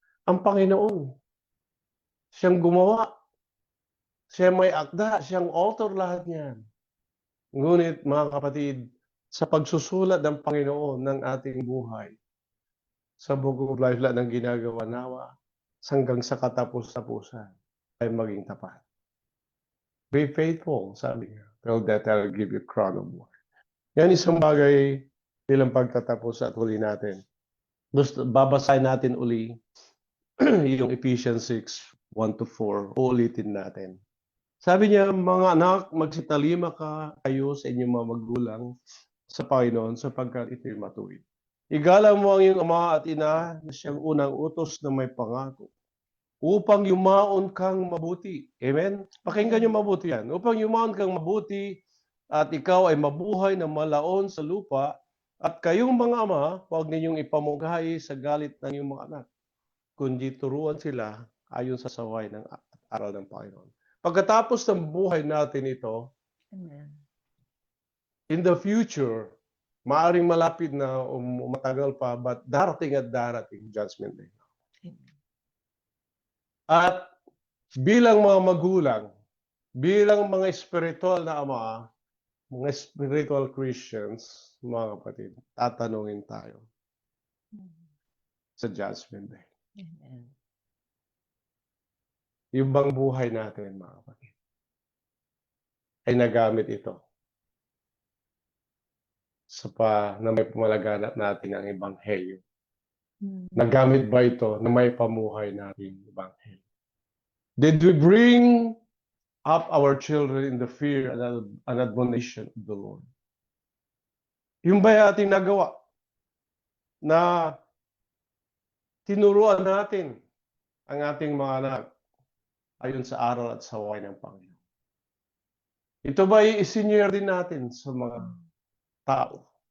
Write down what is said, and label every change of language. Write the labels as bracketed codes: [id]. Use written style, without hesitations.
[tl] Ang Panginoon, siyang gumawa. Siya may akda, siyang author lahat niyan. Ngunit mga kapatid, sa pagsusulat ng Panginoon ng ating buhay, sa book of life lahat ng ginagawa nawa, hanggang sa katapos-tapusan, ay maging tapat. [en] Be faithful, [tl] sabi niya. [en] Till death I'll give you crown of war. [tl] Yan isang bagay bilang pagtatapos at huli natin. Babasahin natin uli yung Ephesians 6:1-4. Uulitin natin. Sabi niya, mga anak, magsitalima kayo sa inyong mga magulang sa Panginoon sapagkat ito'y matuwid. Igalang mo ang iyong ama at ina na siyang unang utos na may pangako upang yumaon kang mabuti. Amen? Pakinggan niyo mabuti yan. Upang yumaon kang mabuti at ikaw ay mabuhay na malaon sa lupa at kayong mga ama, huwag ninyong ipamughay sa galit ng iyong mga anak, kundi turuan sila ayon sa saway ng aral ng Panginoon. Pagkatapos ng buhay natin ito, Amen. [en] in the future, [tl] maaring malapit na matagal pa, but darating at darating, judgment day. Amen. At bilang mga magulang, bilang mga spiritual na ama, mga spiritual Christians, mga kapatid, tatanungin tayo sa judgment day. Amen. Yung bang buhay natin, mga kapatid, ay nagamit ito na may pumalaganap natin ang Ebanghelyo. Nagamit ba ito na may pamuhay natin ang Ebanghelyo? [en] Did we bring up our children in the fear and admonition of the Lord? [tl] Yung ba ating nagawa na tinuruan natin ang ating mga anak ayon sa aral at saway ng Panginoon? Ito ba i-senior din natin sa mga tao?